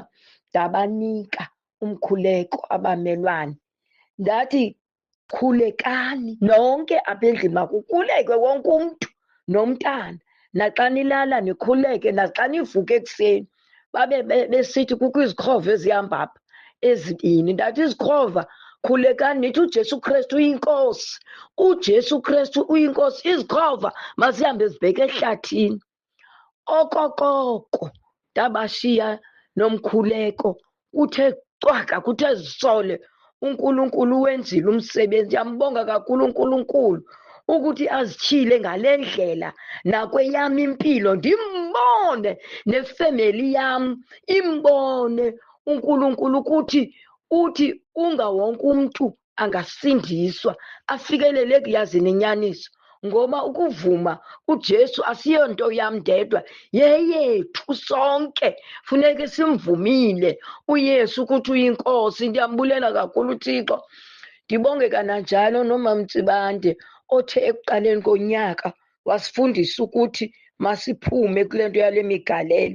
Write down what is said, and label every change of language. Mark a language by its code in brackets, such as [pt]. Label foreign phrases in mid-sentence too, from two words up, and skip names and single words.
[xh] Ndabanika umkhuleko abamelwane. Ndathi khulekani nonke apha endlini, makukhulekwe wonke umntu nomntana. Naxa nilala nikhuleke, naxa nivuka ekuseni. Babe besithi kukho izikrova ezihamba apha ezibini. Ndathi izikrova khulekani nithi uJesu Kristu uyinkosi. uJesu Kristu uyinkosi. Izikhova masihambe zibheke ehlathini. Okokoko ndabashiya nomkhuleko, kuthe cwaka, kuthe zisole. [zu] uNkulunkulu wenzile umsebenzi. [xh] Ndiyambonga kakhulu uNkulunkulu ukuthi azitshile ngale ndlela nakweyami impilo, ndimbone nefemeli yami imbone uNkulunkulu ukuthi uthi ungawonke umuntu angasindiswa afikelele ekuyazini inyaniso, ngoba ukuvuma uJesu asiyonto yami ndedwa, yeyethu sonke. Funeke simvumile uYesu ukuthi uyinkosi. Ndiyambulela kakhulu uThixo. Ndibonge kananjalo noMama Mtsibande othe ekuqaleni konyaka wasifundisa ukuthi masiphume kule nto yale migalelo.